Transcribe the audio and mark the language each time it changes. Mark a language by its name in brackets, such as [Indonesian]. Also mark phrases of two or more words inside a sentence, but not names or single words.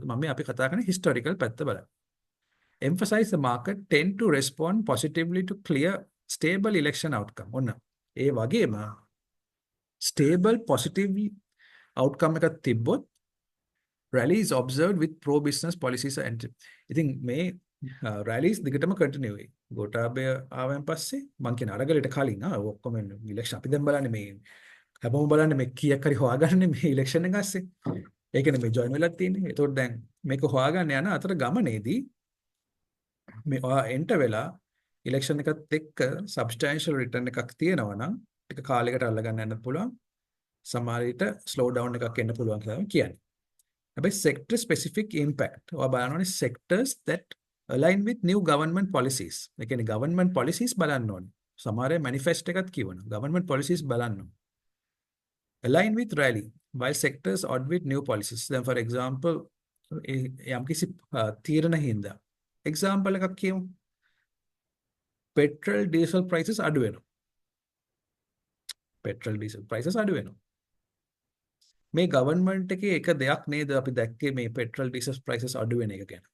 [Sinhala] මම මේ අපි කතා කරන්නේ historical පැත්ත බලන්න. [English] Emphasize the market tend to respond positively to clear stable election outcome. [Sinhala] ඔන්න ඒ වගේම [English] stable positive outcome [Sinhala] එකක් තිබ්බොත් [English] rallies observed with pro business policies and [Sinhala] ඉතින් මේ [English] rallies දිගටම continue වෙයි. [Sinhala] ගෝඨාභය ආවෙන් පස්සේ මං කියන අරගලට කලින් ඔක්කොම election අපි දැන් බලන්නේ මේ හැමෝම බලන්නේ මේ කීයක් හරි හොයාගන්නේ මේ election එක ඇස්සේ. ඒ කියන්නේ මේ join වෙලා තියෙන්නේ. ඒතකොට දැන් මේක හොයාගන්න යන අතර ගමනේදී මේ enter වෙලා election එකත් එක්ක [English] substantial return [Sinhala] එකක් තියෙනවා නම් ටික කාලයකට අල්ලගන්න යන්න පුළුවන්. සමහර විට [English] slow down [Sinhala] එකක් එන්න පුළුවන් කියලා කියන්නේ. [English] හැබැයි sector specific impact. [Sinhala] ඔයා බලනවානේ [English] sectors that align with new government policies. [Sinhala] ඒ කියන්නේ [English] government policies [Sinhala] බලන්න ඕනේ. සමහර manifest එකත් කියවනවා. [English] government policies [Sinhala] බලන්න ඕනේ. [English] Align with rally while sectors odd with new policies. Then for example [Sinhala] යම්කිසි තීරණ හින්දා example එකක් කියමු. [English] petrol diesel prices [Sinhala] අඩු වෙනවා. [English] petrol diesel prices [Sinhala] අඩු වෙනවා. මේ government එකේ එක දෙයක් නේද අපි දැක්කේ මේ [English] petrol diesel prices [Sinhala] අඩු වෙන එක ගැන.